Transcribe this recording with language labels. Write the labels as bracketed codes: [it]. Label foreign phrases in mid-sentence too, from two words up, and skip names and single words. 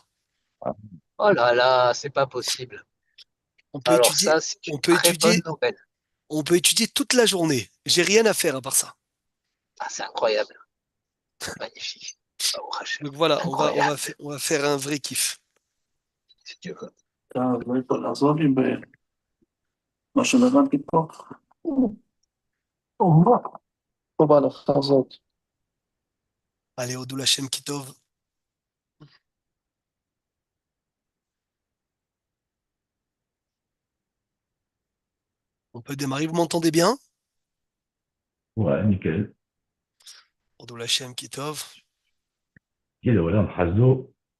[fr] Oh là là, c'est pas possible. On peut Alors étudier, ça, c'est on une peut très bonne étudier nouvelle. On peut étudier toute la journée. J'ai rien à faire à part ça. Ah, c'est incroyable, magnifique. Oh, Hachem, Donc voilà, incroyable, on va faire un vrai kiff. si Dieu veut. [he] לא יכול לעזור לי במה שלמדתי פה. פה בהלכה הזאת. Allez, הודו לה׳ כי טוב. [fr] On peut démarrer. Vous m'entendez bien? ouais, nickel. [he] הודו לה׳ כי טוב. כל העולם הזה.